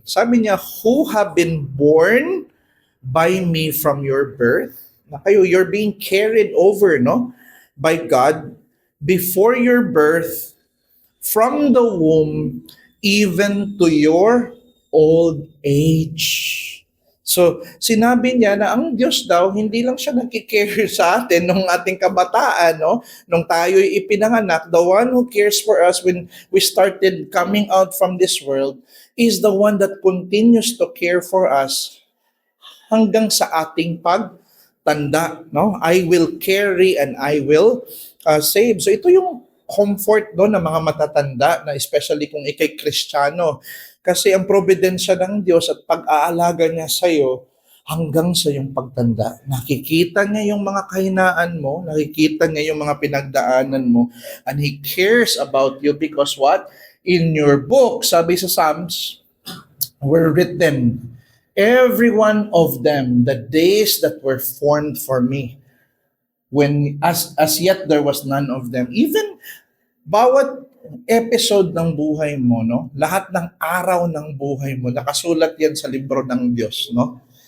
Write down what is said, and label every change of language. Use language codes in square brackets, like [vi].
[en] Sabi niya, who have been born by me from your birth. Na kayo, you're being carried over, no? By God before your birth from the womb even to your old age. [tl] So, sinabi niya na ang Diyos daw, hindi lang siya nagkikare sa atin nung ating kabataan, no? Nung tayo'y ipinanganak, [en] the one who cares for us when we started coming out from this world is the one that continues to care for us [tl] hanggang sa ating pagtanda, [en] no? I will carry and I will save. [tl] So, ito yung comfort doon ng mga matatanda, na especially kung ikay Kristiyano. Kasi ang providensya ng Diyos at pag-aalaga niya sa iyo hanggang sa iyong pagtanda. Nakikita niya yung mga kahinaan mo, nakikita niya yung mga pinagdaanan mo, [en] and He cares about you because what? In your book, sabi sa Psalms, were written, every one of them, the days that were formed for me, when as yet there was none of them. [tl] Even bawat episode ng buhay mo, no? Lahat ng araw ng buhay mo, nakasulat yan sa libro ng Diyos, no?